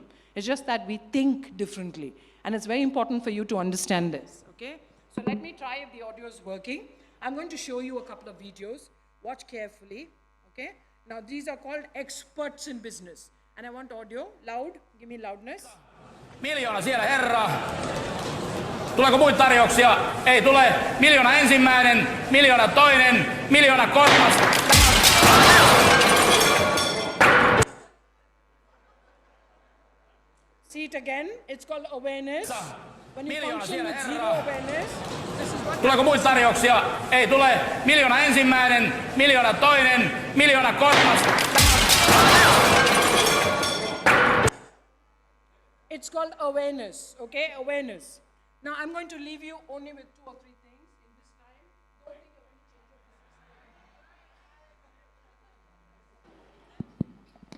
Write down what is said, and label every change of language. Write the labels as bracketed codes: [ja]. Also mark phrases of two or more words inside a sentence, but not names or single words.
[en] It's just that we think differently. And it's very important for you to understand this, okay? So let me try if the audio is working. I'm going to show you a couple of videos. Watch carefully, okay? Now, these are called experts in business. And I want audio, loud, give me loudness. [fi] Miljoona siellä, herra. Tuleeko muita tarjouksia? Ei tule. Miljoona ensimmäinen, miljoona toinen, miljoona kolmas. [en] See it again. It's called awareness. When you [fi] Miljoona [en] function [fi] siellä, [en] with zero [fi] herra. [en] awareness, this is what [fi] Tuleeko muita tarjouksia? Ei tule. Miljoona ensimmäinen, miljoona toinen, miljoona kolmas. [en] It's called awareness, okay? Awareness. Now, I'm going to leave you only with 2 or 3 things in this time. Don't think you're going to change your business.